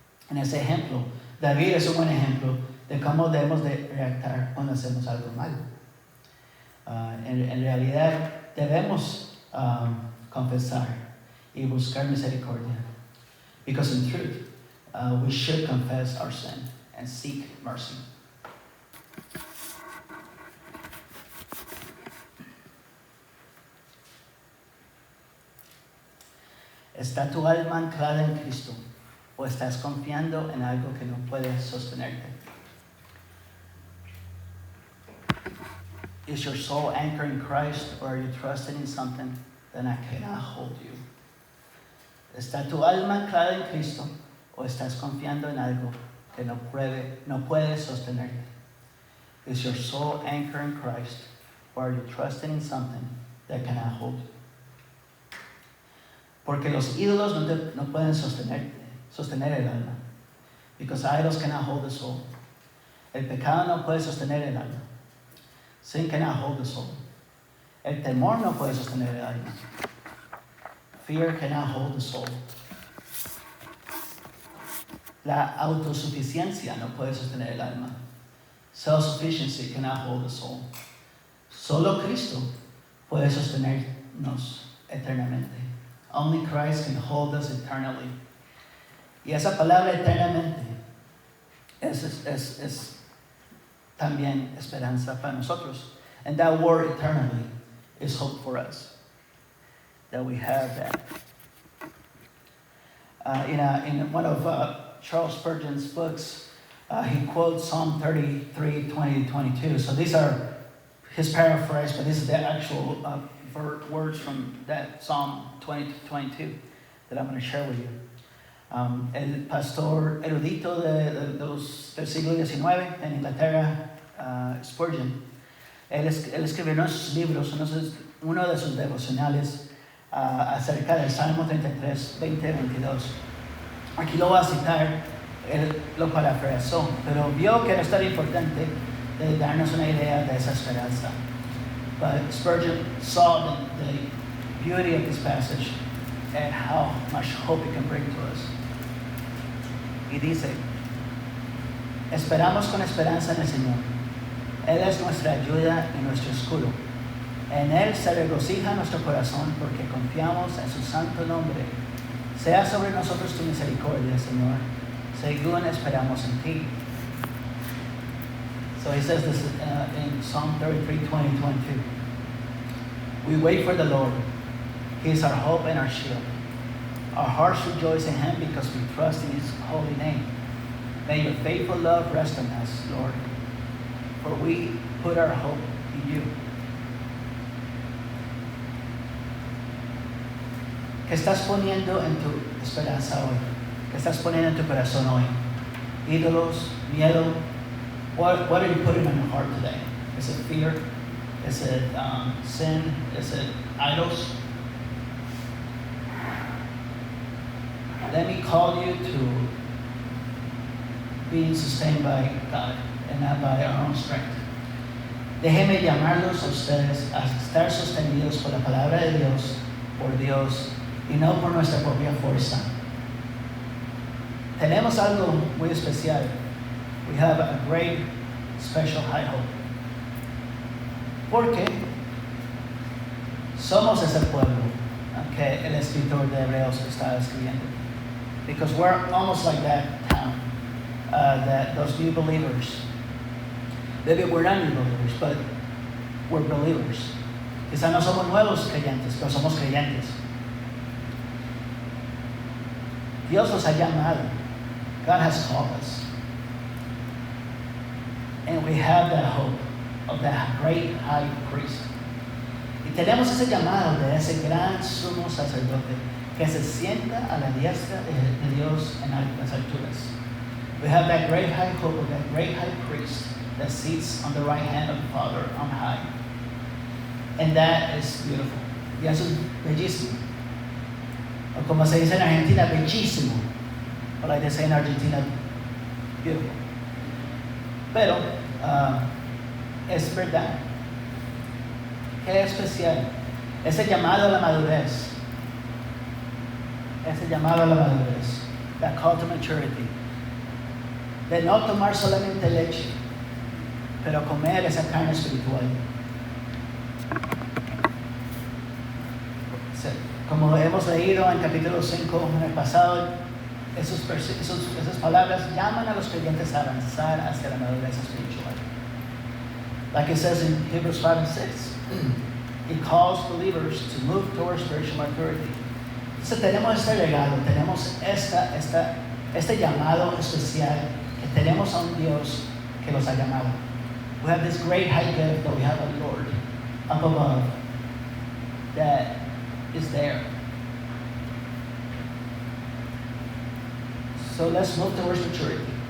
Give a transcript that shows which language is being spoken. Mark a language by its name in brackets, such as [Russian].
[Spanish] En ese ejemplo, David es un buen ejemplo de cómo debemos de reactar cuando hacemos algo malo. En realidad debemos confesar y buscar misericordia. [English] Because in truth, we should confess our sin and seek mercy. [Spanish] ¿Está tu alma anclada en Cristo o estás confiando en algo que no puede sostenerte? [English] Is your soul anchored in Christ, or are you trusting in something that cannot hold you? [Spanish] ¿Está tu alma anclada en Cristo o estás confiando en algo que no puede sostenerte? [English] Is your soul anchored in Christ, or are you trusting in something that cannot hold you? [Spanish] Porque los ídolos no pueden sostener el alma. [English] Because idols cannot hold the soul. [Spanish] El pecado no puede sostener el alma. [English] Sin cannot hold the soul. [Spanish] El temor no puede sostener el alma. [English] Fear cannot hold the soul. [Spanish] La autosuficiencia no puede sostener el alma. [English] Self-sufficiency cannot hold the soul. [Spanish] Solo Cristo puede sostenernos eternamente. [English] Only Christ can hold us eternally. [Spanish] Y esa palabra eternamente es también esperanza para nosotros. [English] And that word eternally is hope for us. That we have that. In one of Charles Spurgeon's books, he quotes Psalm 33, 20 to 22. So these are his paraphrase, but this is the actual words from that Psalm 20 to 22 that I'm going to share with you. [Spanish] El pastor erudito del siglo XIX en Inglaterra, Spurgeon, él escribió uno de sus libros, uno de sus devocionales acerca del Salmo 33, 20, 22. Aquí lo voy a citar, él lo parafraseó, pero vio que era tan importante de darnos una idea de esa esperanza. [English] But Spurgeon saw the beauty of this passage and how much hope it can bring to us. [Spanish] Y dice, esperamos con esperanza en el Señor. Él es nuestra ayuda y nuestro escudo. En Él se regocija nuestro corazón porque confiamos en su santo nombre. Sea sobre nosotros tu misericordia, Señor, según esperamos en ti. [English] So he says this in Psalm 33, 20, 22. We wait for the Lord. He is our hope and our shield. Our hearts rejoice in Him because we trust in His holy name. May your faithful love rest on us, Lord, for we put our hope in you. [Spanish] ¿Qué estás poniendo en tu esperanza hoy? ¿Qué estás poniendo en tu corazón hoy? Ídolos, miedo. [English] What are you putting on your heart today? Is it fear? Is it sin? Is it idols? Let me call you to being sustained by God and not by our own strength. [Spanish] Déjeme llamarlos a ustedes a estar sostenidos por la palabra de Dios, por Dios, y no por nuestra propia fuerza. Tenemos algo muy especial. [English] We have a great, special high hope. [Spanish] Porque somos ese pueblo que el escritor de Hebreos está escribiendo. [English] Because we're almost like that town, those new believers. Maybe we're not new believers, but we're believers. [Spanish] Quizá no somos nuevos creyentes, pero somos creyentes. Dios los ha llamado. [English] God has called us. And we have that hope of that great high priest. [Spanish] Y tenemos ese llamado de ese gran sumo sacerdote que se sienta a la diestra de Dios en las alturas. [English] We have that great high hope of that great high priest that sits on the right hand of the Father on high. And that is beautiful. [Spanish] Y eso es bellísimo. O como se dice en Argentina, bellísimo. [English] Or like they say in Argentina, beautiful. [Spanish] Pero es verdad. Qué especial. Ese llamado a la madurez. Ese llamado a la madurez. [English] That call to maturity. [Spanish] De no tomar solamente leche, pero comer esa carne espiritual. Como hemos leído en capítulo 5 en el pasado, esas palabras llaman a los creyentes a avanzar hacia la madurez espiritual. [English] Like it says in Hebrews 5 and 6, He calls believers to move towards spiritual maturity. [Spanish] Entonces tenemos este legado, tenemos este llamado especial, que tenemos a un Dios que los ha llamado. [English] We have this great high gift that we have a Lord up above that is there. So let's move towards maturity.